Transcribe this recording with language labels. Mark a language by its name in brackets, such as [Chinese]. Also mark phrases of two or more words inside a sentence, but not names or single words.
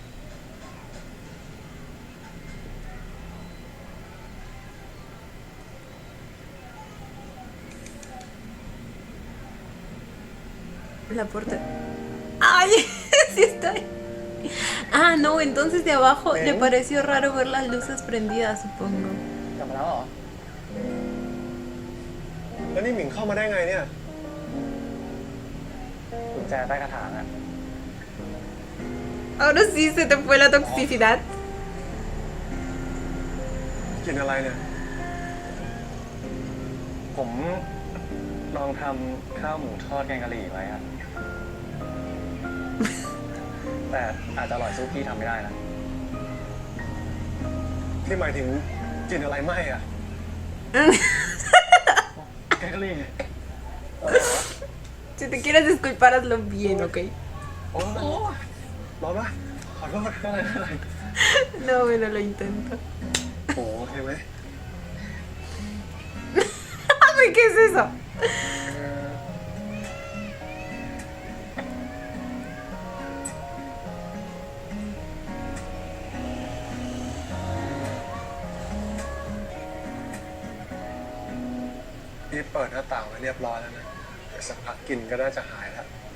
[Spanish] La puerta. ¡Ay! Sí está ahí. Ah, no, entonces de abajo le pareció raro ver las luces prendidas, supongo. [Thai] กลับมาแล้วเหรอ แล้วนี่หมิงเข้ามาได้ไงเนี่ย กุญแจใต้กระถางอะ [Spanish] Ahora sí se te fue la toxicidad. [Thai] กินอะไรเนี่ย ผมลองทำข้าวหมูทอดแกงกะหรี่ไว้อะ แต่อาจจะอร่อยสู้พี่ทำไม่ได้นะ ที่หมายถึงกินอะไรไหมอ่ะ แกงกะหรี่ [Spanish] Si te quieres disculpar, hazlo bien, ¿ok? [Thai] โอ้ร้อนปะขอโทษอะไร [Spanish] No, bueno, lo intento. [Thai] โอ้โอเคไหม [Spanish] Ay, ¿qué es eso? [Thai] พี่เปิดหน้าต่างไว้เรียบร้อยแล้วนะเดี๋ยวสักพักกลินก็น่าจะหายแล้ว